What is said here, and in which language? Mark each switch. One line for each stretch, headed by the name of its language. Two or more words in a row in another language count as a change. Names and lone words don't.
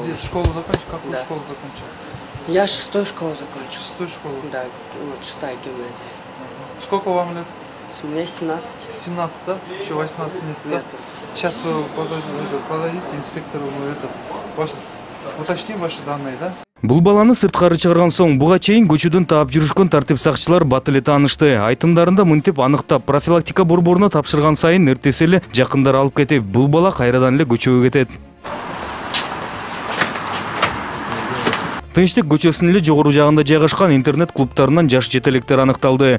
Russian: Где школу закончил? Какую школу закончил? Я 6-ю школу закончил. 6-ю школу? Да, 6-я гимназия. Сколько вам лет? Мне 17. 17, да? Еще 18 лет, да? Нет. Сейчас вы подойдите инспектору, уточним ваши данные, да?
Kyrgyz: Бул баланы сырткары чыгарган соң буга чейин көчөдөн таап жүрүшкөн тартип сакчылар бат эле таанышты. Айтымдарында мынтип аныктап профилактика борборуна тапшырган сайын эртеси эле жакындар алып кетип, бул бала кайрадан эле көчөгө кетет. Тынчтык көчөсүнүн эле жогору жагында жайгашкан интернет клубтарынан жаш жетелектер аныкталды.